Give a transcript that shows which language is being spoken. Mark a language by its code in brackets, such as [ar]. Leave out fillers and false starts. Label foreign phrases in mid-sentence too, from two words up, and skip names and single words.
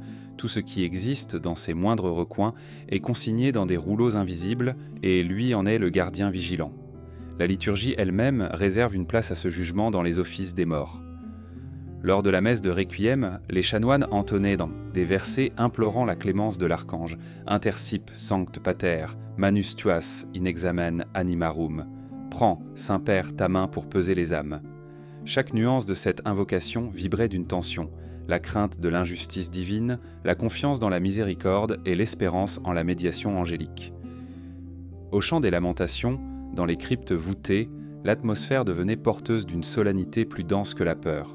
[fr] Tout ce qui existe dans ses moindres recoins est consigné dans des rouleaux invisibles et lui en est le gardien vigilant. La liturgie elle-même réserve une place à ce jugement dans les offices des morts. Lors de la messe de Requiem, les chanoines entonnaient des versets implorant la clémence de l'archange « [la] Intercip sancte pater, manus tuas in examen animarum [fr] » « Prends, Saint-Père, ta main pour peser les âmes ». Chaque nuance de cette invocation vibrait d'une tension, la crainte de l'injustice divine, la confiance dans la miséricorde et l'espérance en la médiation angélique. Au chant des lamentations, dans les cryptes voûtées, l'atmosphère devenait porteuse d'une solennité plus dense que la peur.